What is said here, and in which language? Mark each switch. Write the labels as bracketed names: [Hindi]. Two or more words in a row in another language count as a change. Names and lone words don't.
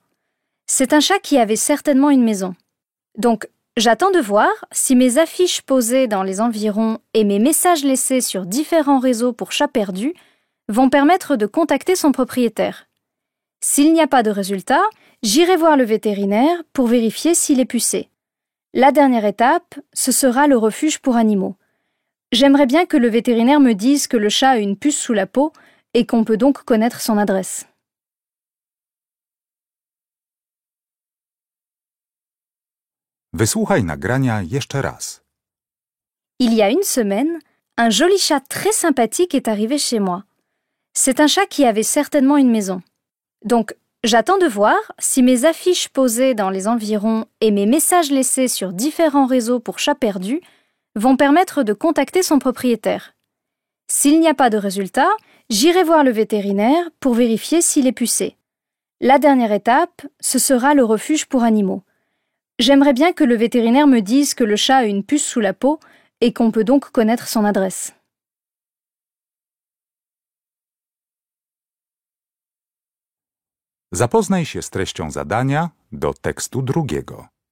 [French] C'est un chat qui avait certainement une maison. Donc, j'attends de voir si mes affiches posées dans les environs et mes messages laissés sur différents réseaux pour chats perdus vont permettre de contacter son propriétaire. S'il n'y a pas de résultat, j'irai voir le vétérinaire pour vérifier s'il est pucé. La dernière étape, ce sera le refuge pour animaux. J'aimerais bien que le vétérinaire me dise que le chat a une puce sous la peau et qu'on peut donc connaître son adresse. [Polish] Wysłuchaj nagrania jeszcze raz. [French] Il y a une semaine, un joli chat très sympathique est arrivé chez moi. C'est un chat qui avait certainement une maison. Donc, j'attends de voir si mes affiches posées dans les environs et mes messages laissés sur différents réseaux pour chats perdus vont permettre de contacter son propriétaire. S'il n'y a pas de résultat, j'irai voir le vétérinaire pour vérifier s'il est pucé. La dernière étape, ce sera le refuge pour animaux. J'aimerais bien que le vétérinaire me dise que le chat a une puce sous la peau et qu'on peut donc connaître son adresse. [Polish] Zapoznaj się z treścią zadania do tekstu drugiego.